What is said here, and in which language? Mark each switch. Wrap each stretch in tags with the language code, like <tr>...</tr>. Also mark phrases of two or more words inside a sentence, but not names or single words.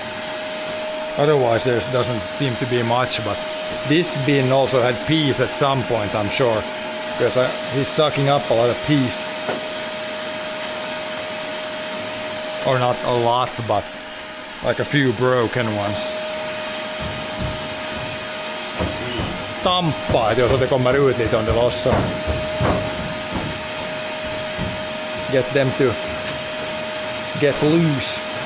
<en>Otherwise there doesn't seem to be much, but this bin also had piece at some point, I'm sure, because he's sucking up a lot of piece. Or not a lot, but like a few broken ones.</en> <fi>Tamppaa, että jos ote</fi> <sv>kommer ut lite om det lossar.</sv> <en>Get them to get loose.</en>